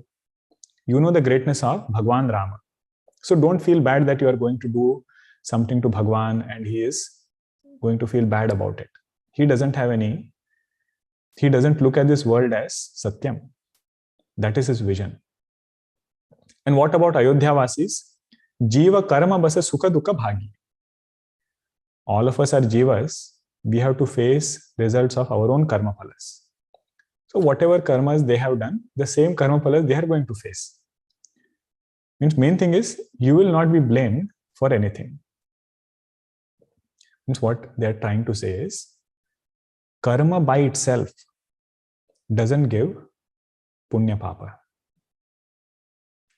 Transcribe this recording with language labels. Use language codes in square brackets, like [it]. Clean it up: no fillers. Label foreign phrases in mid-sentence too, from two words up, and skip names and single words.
[en] You know the greatness of Bhagavan Rama. So don't feel bad that you are going to do something to Bhagavan and he is going to feel bad about it. He doesn't look at this world as Satyam. That is his vision. And what about Ayodhya Vasis? [awa] Jiva karma basa sukha dukkha bhagi. [en] All of us are jivas. We have to face results of our own [sa] karma phalas. [en] So whatever karmas they have done, the same [sa] karma phalas [en] they are going to face. Means main thing is, you will not be blamed for anything. Means what they are trying to say is, karma by itself doesn't give [sa] punya papa.